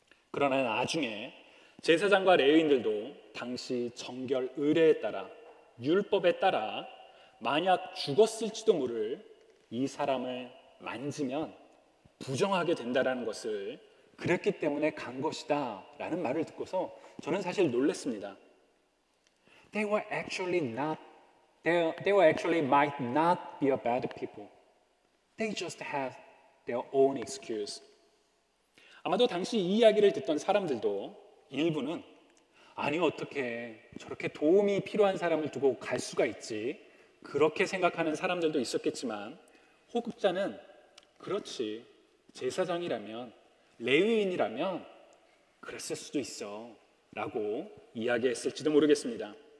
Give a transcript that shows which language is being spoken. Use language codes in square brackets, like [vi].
[ko] 그러나 나중에 제사장과 레위인들도 당시 정결 의례에 따라 율법에 따라 만약 죽었을지도 모를 이 사람을 만지면 부정하게 된다라는 것을 그랬기 때문에 간 것이다 라는 말을 듣고서 저는 사실 놀랐습니다. [en] They were actually might not be a bad people. They just had their own excuse. [ko] 아마도 당시 이 이야기를 듣던 사람들도 일부는 아니 어떻게 저렇게 도움이 필요한 사람을 두고 갈 수가 있지, 그렇게 생각하는 사람들도 있었겠지만 호급자는 그렇지, 제사장이라면 레위인이라면 그랬을 수도 있어 라고 이야기했을지도 모르겠습니다.